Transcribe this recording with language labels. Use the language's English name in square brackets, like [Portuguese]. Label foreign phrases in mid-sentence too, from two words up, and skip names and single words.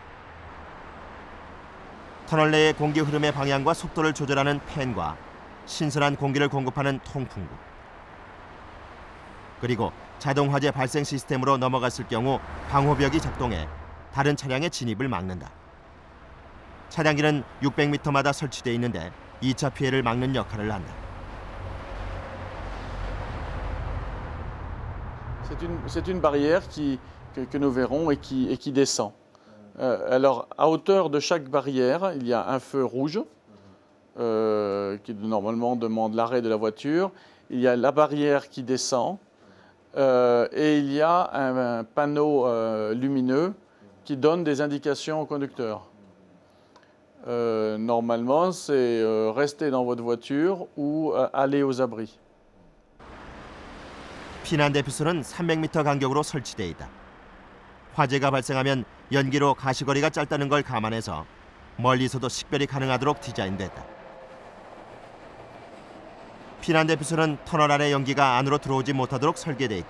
[Korean] 터널 내의 공기 흐름의 방향과 속도를 조절하는 팬과 신선한 공기를 공급하는 통풍구, 그리고 자동 화재 발생 시스템으로 넘어갔을 경우 방호벽이 작동해 다른 차량의 진입을 막는다. 차량기는 600m마다 설치돼 있는데 2차 피해를 막는 역할을 한다. [French] C'est une barrière que nous verrons et qui descend. Alors, à hauteur de chaque barrière, il y a un feu rouge qui normalement demande l'arrêt de la voiture. Il y a la barrière qui descend et il y a un panneau lumineux qui donne des indications au conducteur. Normalement, c'est rester dans votre voiture ou aller aux abris. [Korean] 피난 대피소는 300m 간격으로 설치돼 있다. 화재가 발생하면 연기로 가시거리가 짧다는 걸 감안해서 멀리서도 식별이 가능하도록 디자인됐다. 피난 대피소는 터널 안의 연기가 안으로 들어오지 못하도록 설계돼 있다.